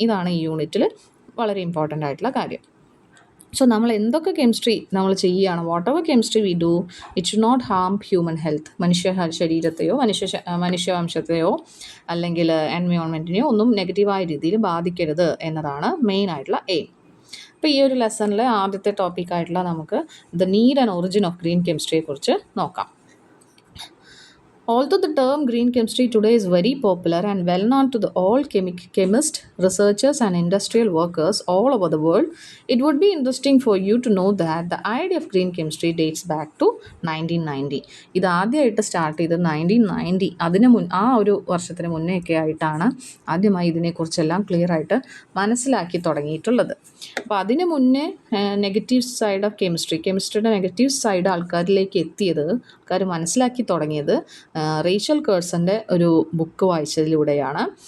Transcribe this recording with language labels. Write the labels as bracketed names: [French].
[Malayalam] ഇതാണ് ഈ യൂണിറ്റിൽ വളരെ ഇമ്പോർട്ടൻ്റ് ആയിട്ടുള്ള കാര്യം. സോ നമ്മൾ എന്തൊക്കെ കെമിസ്ട്രി നമ്മൾ ചെയ്യുകയാണ്, [English] whatever chemistry we do, it should not harm human health, [Malayalam] മനുഷ്യ ശരീരത്തെയോ മനുഷ്യവംശത്തെയോ അല്ലെങ്കിൽ എൻവയോൺമെൻറ്റിനെയോ ഒന്നും നെഗറ്റീവായ രീതിയിൽ ബാധിക്കരുത് എന്നതാണ് മെയിൻ ആയിട്ടുള്ള എയിം. അപ്പോൾ ഈ ഒരു ലെസണിൽ ആദ്യത്തെ ടോപ്പിക്കായിട്ടുള്ള നമുക്ക് the need and origin of green കെമിസ്ട്രിയെക്കുറിച്ച് നോക്കാം. [English] Although the term green chemistry today is very popular and well known to all chemists, researchers and industrial workers all over the world, it would be interesting for you to know that the idea of green chemistry dates back to 1990. [Malayalam] ഇത് ആദ്യമായിട്ട് start ചെയ്തത് 1990, ആ ഒരു വർഷത്തിന് മുന്നേയൊക്കെ ആയിട്ടാണ് ആദ്യമായി ഇതിനെക്കുറിച്ചെല്ലാം clear ആയിട്ട് മനസ്സിലാക്കി തുടങ്ങിയിട്ടുള്ളത്. അപ്പോൾ അതിന് മുന്നേ negative side of കെമിസ്ട്രിയുടെ negative side ആൾക്കാരിലേക്ക് എത്തിയത്, ആൾക്കാർ മനസ്സിലാക്കി തുടങ്ങിയത് റേച്ചൽ കേഴ്സൻ്റെ ഒരു ബുക്ക് വായിച്ചതിലൂടെയാണ്.